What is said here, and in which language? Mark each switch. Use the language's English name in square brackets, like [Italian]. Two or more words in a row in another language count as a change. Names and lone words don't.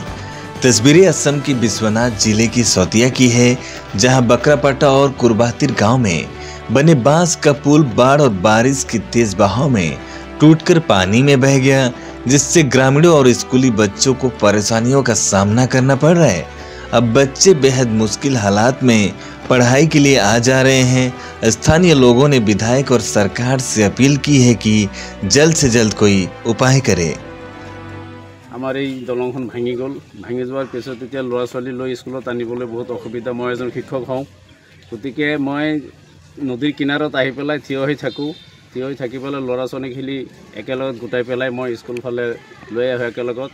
[Hindi] तस्वीरें असम की बिश्वनाथ जिले की सौतिया की है, जहां बकरापट्टा और कुरबातिर गांव में बने बांस का पुल बाढ़ और बारिश की तेज बहाव में टूटकर पानी में बह गया, जिससे ग्रामीणों और स्कूली बच्चों को परेशानियों का सामना करना पड़ रहा है। अब बच्चे बेहद मुश्किल हालात में पढ़ाई के लिए आ जा रहे हैं। स्थानीय लोगों ने विधायक और सरकार से अपील की है कि जल्द से जल्द कोई उपाय करे। [Assamese] आमार এই দলংখন ভাঙি গ'ল। ভাঙি যোৱাৰ পিছত এতিয়া ল'ৰা ছোৱালী লৈ স্কুলত আনিবলৈ বহুত অসুবিধা। মই এজন শিক্ষক হওঁ, গতিকে মই নদীৰ কিনাৰত আহি পেলাই থিয় হৈ থাকোঁ। থিয় হৈ থাকি পেলাই ল'ৰা ছোৱালীখিনি একেলগত গোটাই পেলাই মই স্কুল ফালে লৈ আহোঁ একেলগত।